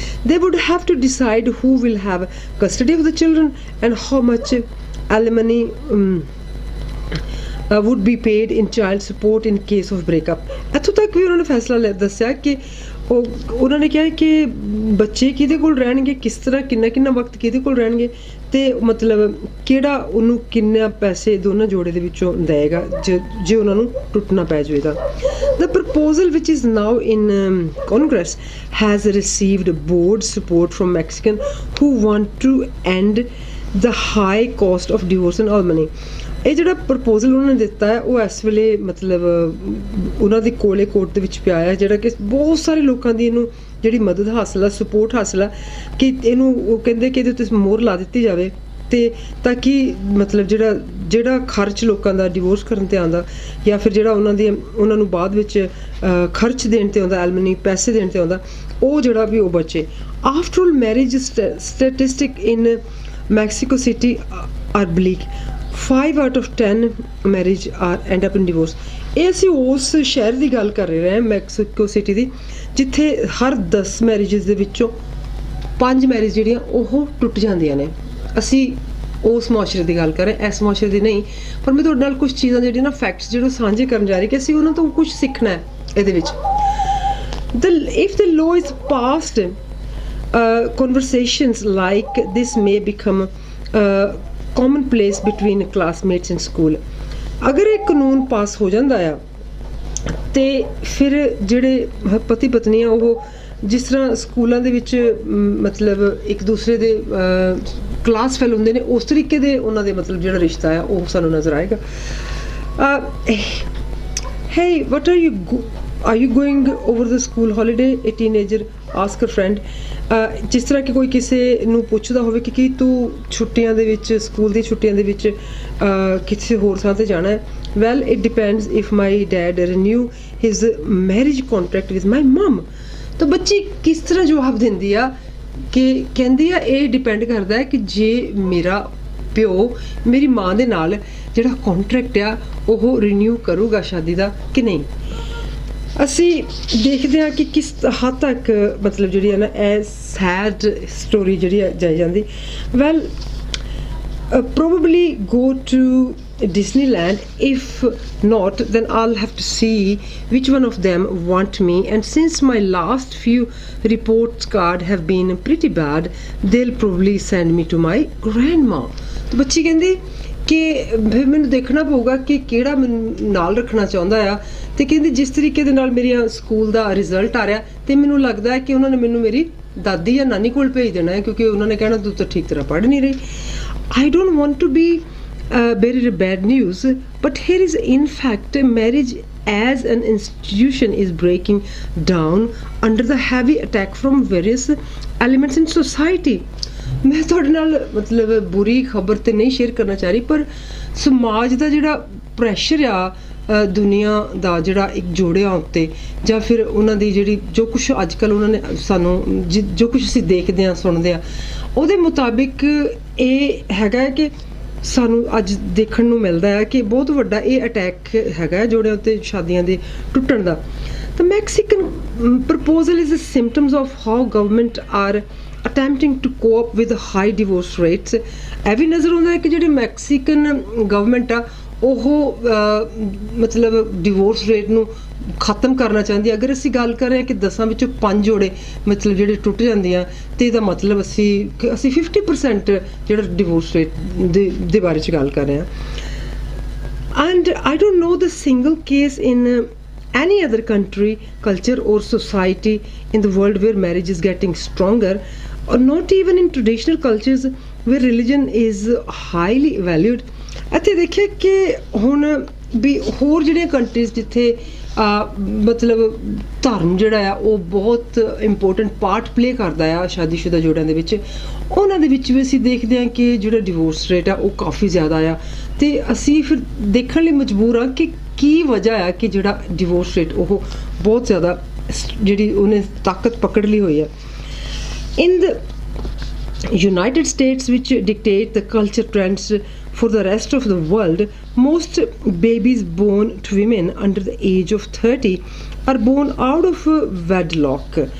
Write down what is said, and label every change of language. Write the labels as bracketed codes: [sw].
[en] They would have to decide who will have custody of the children and how much alimony would be paid in child support in case of breakup. [pa] ਇੱਥੋਂ ਤੱਕ ਵੀ ਉਹਨਾਂ ਨੇ ਫੈਸਲਾ ਦੱਸਿਆ ਕਿ ਉਹਨਾਂ ਨੇ ਕਿਹਾ ਕਿ ਬੱਚੇ ਕਿਹਦੇ ਕੋਲ ਰਹਿਣਗੇ, ਕਿਸ ਤਰ੍ਹਾਂ ਕਿੰਨਾ ਵਕਤ ਕਿਹਦੇ ਕੋਲ ਰਹਿਣਗੇ ਅਤੇ ਮਤਲਬ ਕਿਹੜਾ ਉਹਨੂੰ ਕਿੰਨਾ ਪੈਸੇ ਦੋਨਾਂ ਜੋੜੇ ਦੇ ਵਿੱਚੋਂ ਦੇਵੇਗਾ ਜੇ ਉਹਨਾਂ ਨੂੰ ਟੁੱਟਣਾ ਪੈ ਜਾਵੇ ਤਾਂ। [en] The proposal, which is now in Congress, has received board support from Mexicans who want to end the high cost of divorce and alimony. [pa] ਇਹ ਜਿਹੜਾ ਪ੍ਰਪੋਜ਼ਲ ਉਹਨਾਂ ਨੇ ਦਿੱਤਾ ਹੈ ਉਹ ਇਸ ਵੇਲੇ ਮਤਲਬ ਉਹਨਾਂ ਦੇ ਕੋਰਟ ਦੇ ਵਿੱਚ ਪਿਆ ਹੈ, ਜਿਹੜਾ ਕਿ ਬਹੁਤ ਸਾਰੇ ਲੋਕਾਂ ਦੀ ਇਹਨੂੰ ਜਿਹੜੀ ਮਦਦ ਹਾਸਲ ਆ, ਸਪੋਰਟ ਹਾਸਲ ਆ ਕਿ ਇਹਨੂੰ ਉਹ ਕਹਿੰਦੇ ਕਿ ਇਹਦੇ ਉੱਤੇ ਮੋਹਰ ਲਾ ਦਿੱਤੀ ਜਾਵੇ ਅਤੇ ਤਾਂ ਕਿ ਮਤਲਬ ਜਿਹੜਾ ਖਰਚ ਲੋਕਾਂ ਦਾ ਡਿਵੋਰਸ ਕਰਨ 'ਤੇ ਆਉਂਦਾ ਜਾਂ ਫਿਰ ਜਿਹੜਾ ਉਹਨਾਂ ਨੂੰ ਬਾਅਦ ਵਿੱਚ ਖਰਚ ਦੇਣ 'ਤੇ ਆਉਂਦਾ, ਐਲਮਨੀ ਪੈਸੇ ਦੇਣ 'ਤੇ ਆਉਂਦਾ, ਉਹ ਜਿਹੜਾ ਵੀ ਉਹ ਬਚੇ। [en] After all marriage statistic in Mexico City are bleak. 5 out of 10 marriage end up in divorce. [pa] ਇਹ ਅਸੀਂ ਉਸ ਸ਼ਹਿਰ ਦੀ ਗੱਲ ਕਰ ਰਹੇ ਹਾਂ ਮੈਕਸੀਕੋ ਸਿਟੀ ਦੀ, ਜਿੱਥੇ ਹਰ 10 ਮੈਰਿਜਸ ਦੇ ਵਿੱਚੋਂ 5 ਮੈਰਿਜ ਜਿਹੜੀਆਂ ਉਹ ਟੁੱਟ ਜਾਂਦੀਆਂ ਨੇ। ਅਸੀਂ ਉਸ ਮੁਆਸ਼ਰੇ ਦੀ ਗੱਲ ਕਰ ਰਹੇ, ਇਸ ਮੁਆਸ਼ਰੇ ਦੀ ਨਹੀਂ, ਪਰ ਮੈਂ ਤੁਹਾਡੇ ਨਾਲ ਕੁਝ ਚੀਜ਼ਾਂ ਜਿਹੜੀਆਂ ਨਾ ਫੈਕਟਸ ਜਿਹੜੇ ਸਾਂਝੇ ਕਰਨ ਜਾ ਰਹੀ ਕਿ ਅਸੀਂ ਉਹਨਾਂ ਤੋਂ ਕੁਝ ਸਿੱਖਣਾ ਹੈ ਇਹਦੇ ਵਿੱਚ। [en] If the law is passed, conversations like this may become commonplace between classmates in school. [pa] ਅਗਰ ਇਹ ਕਾਨੂੰਨ ਪਾਸ ਹੋ ਜਾਂਦਾ ਆ ਤੇ ਫਿਰ ਜਿਹੜੇ ਪਤੀ ਪਤਨੀ ਆ ਉਹ ਜਿਸ ਤਰ੍ਹਾਂ ਸਕੂਲਾਂ ਦੇ ਵਿੱਚ ਮਤਲਬ ਇੱਕ ਦੂਸਰੇ ਦੇ ਕਲਾਸ ਫੈਲ ਹੁੰਦੇ ਨੇ, ਉਸ ਤਰੀਕੇ ਦੇ ਉਹਨਾਂ ਦੇ ਮਤਲਬ ਜਿਹੜਾ ਰਿਸ਼ਤਾ ਆ ਉਹ ਸਾਨੂੰ ਨਜ਼ਰ ਆਏਗਾ। [en] Hey, what are you going over the school holiday? A teenager ask a friend. [pa] ਜਿਸ ਤਰ੍ਹਾਂ ਕਿ ਕੋਈ ਕਿਸੇ ਨੂੰ ਪੁੱਛਦਾ ਹੋਵੇ ਕਿ ਕੀ ਤੂੰ ਛੁੱਟੀਆਂ ਦੇ ਵਿੱਚ, ਸਕੂਲ ਦੀ ਛੁੱਟੀਆਂ ਦੇ ਵਿੱਚ ਕਿਸੇ ਹੋਰ ਥਾਂ ਤੇ ਜਾਣਾ ਹੈ? [en] Well, it depends if my dad renew his marriage contract with my mom. [pa] ਤਾਂ ਬੱਚੀ ਕਿਸ ਤਰ੍ਹਾਂ ਜਵਾਬ ਦਿੰਦੀ ਆ ਕਿ ਕਹਿੰਦੀ ਆ ਇਹ ਡਿਪੈਂਡ ਕਰਦਾ ਹੈ ਕਿ ਜੇ ਮੇਰਾ ਪਿਓ ਮੇਰੀ ਮਾਂ ਦੇ ਨਾਲ ਜਿਹੜਾ ਕੰਟਰੈਕਟ ਆ ਉਹ ਰੀਨਿਊ ਕਰੂਗਾ ਸ਼ਾਦੀ ਦਾ ਕਿ ਨਹੀਂ। ਅਸੀਂ ਦੇਖਦੇ ਹਾਂ ਕਿ ਕਿਸ ਹੱਦ ਤੱਕ ਮਤਲਬ ਜਿਹੜੀ ਹੈ ਨਾ ਇਹ ਸੈਡ ਸਟੋਰੀ ਜਿਹੜੀ ਜਾਈ ਜਾਂਦੀ। [en] Well probably go to Disneyland. If not, then I'll have to see which one of them want me, and since my last few reports card have been pretty bad, they'll probably send me to my grandma. [pa] तो बच्ची कहती कि फिर मैंने देखना पऊगा कि ਕਿਹੜਾ ਮੈਨੂੰ ਨਾਲ ਰੱਖਣਾ ਚਾਹੁੰਦਾ ਆ। ਤੇ ਕਹਿੰਦੀ ਜਿਸ ਤਰੀਕੇ ਦੇ ਨਾਲ ਮੇਰੀਆਂ ਸਕੂਲ ਦਾ ਰਿਜ਼ਲਟ ਆ ਰਿਹਾ ਤੇ ਮੈਨੂੰ ਲੱਗਦਾ ਹੈ ਕਿ ਉਹਨਾਂ ਨੇ ਮੈਨੂੰ ਮੇਰੀ ਦਾਦੀ ਜਾਂ ਨਾਨੀ ਕੋਲ ਭੇਜ ਦੇਣਾ ਹੈ, ਕਿਉਂਕਿ ਉਹਨਾਂ ਨੇ ਕਹਿਣਾ ਤੂੰ ਤਾਂ ਠੀਕ ਤਰ੍ਹਾਂ ਪੜ੍ਹ ਨਹੀਂ ਰਹੀ। [en] I don't want to be bearer of bad news, but here is in fact marriage as an institution is breaking down under the heavy attack from various elements in society. [pa] ਮੈਂ ਤੁਹਾਡੇ ਨਾਲ ਮਤਲਬ ਬੁਰੀ ਖਬਰ ਤੇ ਨਹੀਂ ਸ਼ੇਅਰ ਕਰਨਾ ਚਾਹ ਰਹੀ, ਪਰ ਸਮਾਜ ਦਾ ਜਿਹੜਾ ਪ੍ਰੈਸ਼ਰ ਆ ਦੁਨੀਆ ਦਾ ਜਿਹੜਾ ਇੱਕ ਜੋੜਿਆਂ ਉੱਤੇ ਜਾਂ ਫਿਰ ਉਹਨਾਂ ਦੀ ਜਿਹੜੀ ਜੋ ਕੁਛ ਅੱਜ ਕੱਲ੍ਹ ਉਹਨਾਂ ਨੇ ਸਾਨੂੰ ਜੋ ਕੁਛ ਅਸੀਂ ਦੇਖਦੇ ਹਾਂ ਸੁਣਦੇ ਹਾਂ ਉਹਦੇ ਮੁਤਾਬਿਕ ਇਹ ਹੈਗਾ ਕਿ ਸਾਨੂੰ ਅੱਜ ਦੇਖਣ ਨੂੰ ਮਿਲਦਾ ਹੈ ਕਿ ਬਹੁਤ ਵੱਡਾ ਇਹ ਅਟੈਕ ਹੈਗਾ ਜੋੜਿਆਂ ਉੱਤੇ ਸ਼ਾਦੀਆਂ ਦੇ ਟੁੱਟਣ ਦਾ। [en] The Mexican proposal is the symptoms of how government are attempting to cope with the high divorce rates. [pa] ਇਹ ਵੀ ਨਜ਼ਰ ਆਉਂਦਾ ਹੈ ਕਿ ਜਿਹੜੀ ਮੈਕਸੀਕਨ ਗਵਰਨਮੈਂਟ ਆ ਉਹ ਮਤਲਬ ਡਿਵੋਰਸ ਰੇਟ ਨੂੰ ਖਤਮ ਕਰਨਾ ਚਾਹੁੰਦੀ ਹੈ। ਅਗਰ ਅਸੀਂ ਗੱਲ ਕਰ ਰਹੇ ਹਾਂ ਕਿ 10 ਵਿੱਚੋਂ 5 ਜੋੜੇ ਮਤਲਬ ਜਿਹੜੇ ਟੁੱਟ ਜਾਂਦੇ ਆ ਤੇ ਇਹਦਾ ਮਤਲਬ ਅਸੀਂ 50% ਜਿਹੜਾ ਡਿਵੋਰਸ ਰੇਟ ਦੇ ਬਾਰੇ 'ਚ ਗੱਲ ਕਰ ਰਹੇ ਹਾਂ। [en] And I don't know the single case in any other country, culture or society in the world where marriage is getting stronger, or not even in traditional cultures where religion is highly valued. [pa] ਇੱਥੇ ਦੇਖਿਆ ਕਿ ਹੁਣ ਵੀ ਹੋਰ ਜਿਹੜੀਆਂ countries ਜਿੱਥੇ ਮਤਲਬ ਧਰਮ ਜਿਹੜਾ ਆ ਉਹ ਬਹੁਤ ਇੰਪੋਰਟੈਂਟ ਪਾਰਟ ਪਲੇ ਕਰਦਾ ਆ ਸ਼ਾਦੀशुदा ਜੋੜਿਆਂ ਦੇ ਵਿੱਚ, ਉਹਨਾਂ ਦੇ ਵਿੱਚ ਵੀ ਅਸੀਂ ਦੇਖਦੇ ਹਾਂ ਕਿ ਜਿਹੜਾ ਡਿਵੋਰਸ ਰੇਟ ਆ ਉਹ ਕਾਫੀ ਜ਼ਿਆਦਾ ਆ। ਤੇ ਅਸੀਂ ਫਿਰ ਦੇਖਣ ਲਈ ਮਜਬੂਰ ਆ ਕਿ ਕੀ ਵਜ੍ਹਾ ਆ ਕਿ ਜਿਹੜਾ ਡਿਵੋਰਸ ਰੇਟ ਉਹ ਬਹੁਤ ਜ਼ਿਆਦਾ ਜਿਹੜੀ ਉਹਨੇ ਤਾਕਤ ਪਕੜ ਲਈ ਹੋਈ ਆ। [en] In the United States, which dictate the culture trends for the rest of the world, most babies born to women under the age of 30 are born out of wedlock.